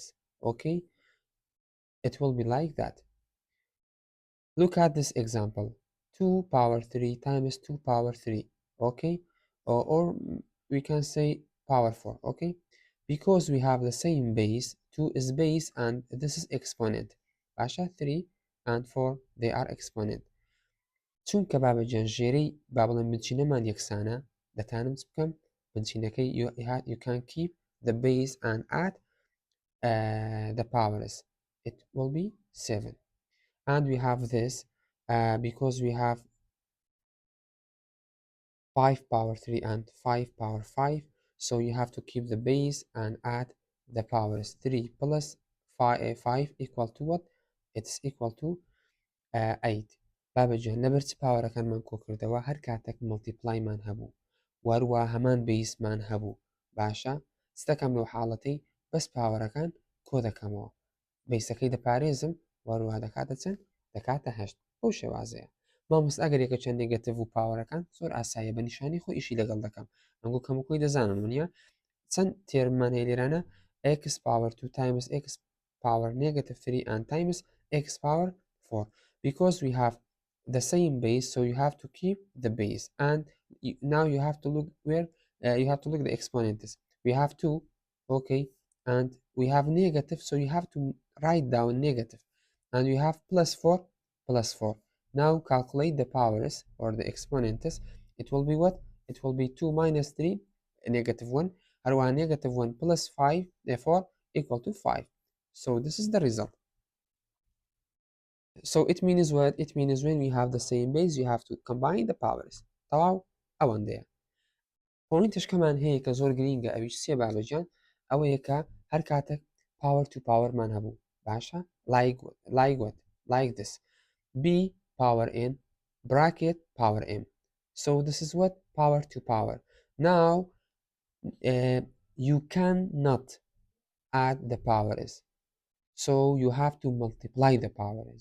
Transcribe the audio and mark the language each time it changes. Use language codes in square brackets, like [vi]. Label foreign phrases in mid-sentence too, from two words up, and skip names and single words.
[en] Okay, it will be like that. Look at this example: 2 power 3 times 2 power 3, okay? Or we can say power 4, okay? Because we have the same base, 2 is base and this is exponent. Basha 3 and 4, they are exponent. [ckb] چونکە بابەجان ژێرەی با بڵێن بنچینەمان یەکسانە، دەتانم چ بکەم بنچینەکەی [en] you can keep the base and add the powers. It will be 7. And we have this because we have 5 power 3 and 5 power 5, so you have to keep the base and add the powers. 3 plus 5 equal to what? It's equal to 8. [ckb] بابەجان لەبەر چ پاوەرەکانمان کۆ کردەوە هەر کاتێک مڵتیپلایمان هەبوو وەروە هەمان بیسمان هەبوو، باشە چ دەکەم لەو حاڵەتەی بەس پاوەرەکان کۆ دەکەمەوە، بیسەکەی دەپارێزم وەروە دەکاتە چەند؟ دەکاتە 8. بەو شێوازەیە مامۆستا ئەگەر یەکە چەند نێگەتیڤ و پاوەرەکان زۆر ئاساییە بە نیشانی خۆی ئیشی لەگەڵ دەکەم، ئەنگۆ کەموکۆی دەزانن ونیە چەند تێرممان هەیە لێرانە [en] x power 2 times x power negative 3 and times x power 4. Because we have the same base, so you have to keep the base. And now you have to look where you have to look the exponents. We have 2, okay, and we have negative, so you have to write down negative. And you have plus 4, plus 4. Now calculate the powers or the exponents. It will be what? It will be 2 minus 3, negative 1. Or negative 1 plus 5, therefore equal to 5. So this is the result. So it means what? It means when we have the same base, you have to combine the powers. [ckb] طبعا ئەوەندەیە. پۆینتش کەمان هەیە کە زۆر گرینگە ئەویش سێ بابەجیان ئەوەیە کە هەر کاتێک [en] power to power [ckb] مان هەبوو باشە [en] like this b power n bracket power m. So this is what? Power to power. Now you cannot add the powers. So you have to multiply the powers.